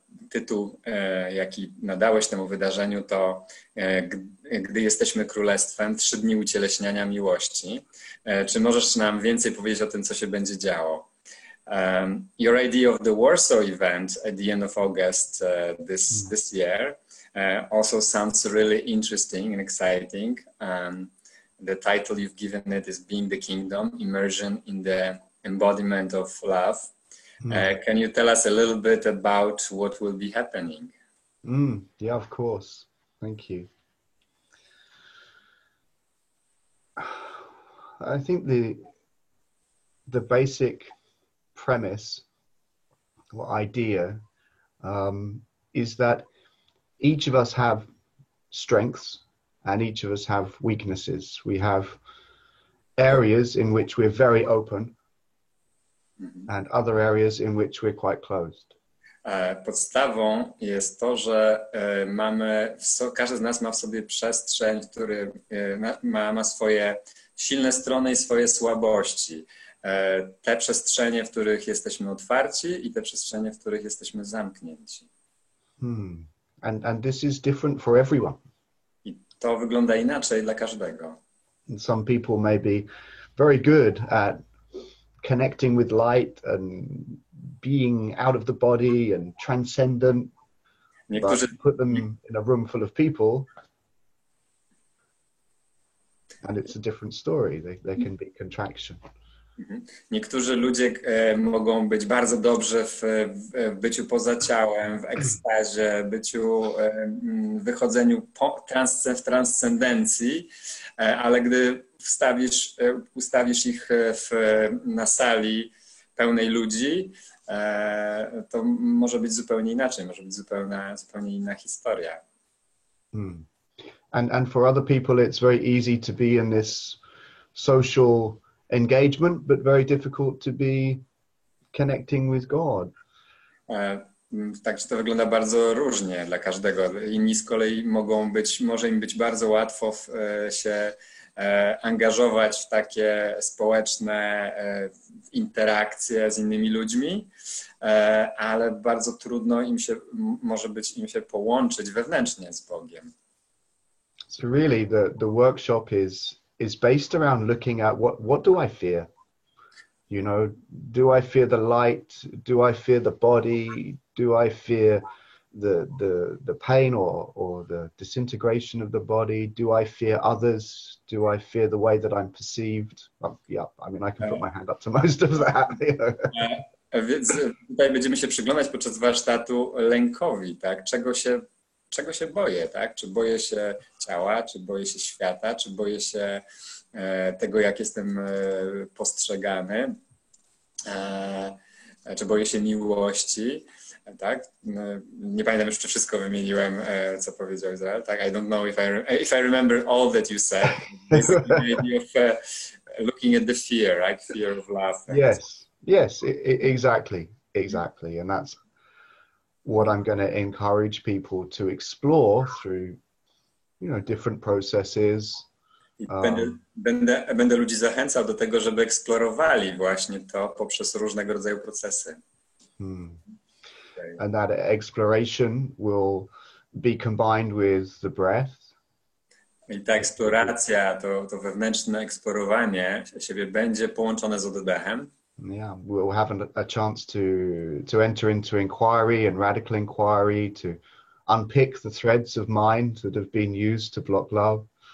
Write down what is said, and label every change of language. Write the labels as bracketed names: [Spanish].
[Polish] Tytuł, jaki nadałeś temu wydarzeniu, to Gdy jesteśmy królestwem, 3 dni ucieleśniania miłości. Czy możesz nam więcej powiedzieć o tym, co się będzie działo? [English] Your idea of the Warsaw event at the end of August this year also sounds really interesting and exciting. The title you've given it is Being the Kingdom, Immersion in the Embodiment of Love. Can you tell us a little bit about what will be happening? Yeah, of course. Thank you. I think the basic premise or idea is that each of us have strengths and each of us have weaknesses. We have areas in which we're very open and other areas in which we're quite closed. [Polish] Podstawą jest to, że każdy z nas ma w sobie przestrzeń, który ma swoje silne strony i swoje słabości. Te przestrzenie, w których jesteśmy otwarci i te przestrzenie, w których jesteśmy zamknięci. [English] And this is different for everyone. [Polish] I to wygląda inaczej dla każdego. [English] And some people may be very good at connecting with light and being out of the body and transcendent. [Polish] Niektórzy [English] put them in a room full of people and it's a different story. There can be contraction. [Polish] Niektórzy ludzie mogą być bardzo dobrzy w byciu poza ciałem, w ekstazie, wychodzeniu w transcendencji, ale gdy ustawisz ich na sali pełnej ludzi, to może być zupełnie inaczej, może być zupełnie inna historia. [English] And for other people it's very easy to be in this social engagement, but very difficult to be connecting with God. [Polish] Także to wygląda bardzo różnie dla każdego. Inni z kolei może im być bardzo łatwo się angażować w takie społeczne interakcje z innymi ludźmi, ale bardzo trudno może być im się połączyć wewnętrznie z Bogiem. [English] So really the workshop is based around looking at what do I fear? You know, do I fear the light? Do I fear the body? Do I fear the pain or the disintegration of the body? Do I fear others? Do I fear the way that I'm perceived? Yeah, I mean, I can put my hand up to most of that. You know? [Polish] Więc tutaj będziemy się przyglądać podczas warsztatu lękowi, tak? Czego się boję, tak? Czy boję się ciała, czy boję się świata, czy boję się tego, jak jestem postrzegany, czy boję się miłości, tak? Nie pamiętam już, czy wszystko wymieniłem, co powiedział Izrael, tak? [English] I don't know if I remember all that you said. Basically the idea of looking at the fear, right? Fear of love. Yes, exactly. exactly. And that's what I'm going to encourage people to explore through, you know, different processes. [Polish] I będę ludzi zachęcał do tego, żeby eksplorowali właśnie to poprzez różnego rodzaju procesy. [English] And that exploration will be combined with the breath. [Polish] I ta eksploracja, to wewnętrzne eksplorowanie siebie będzie połączone z oddechem. [English] Yeah, we'll have a chance to enter into inquiry and radical inquiry, to unpick the threads of mind that have been used to block love.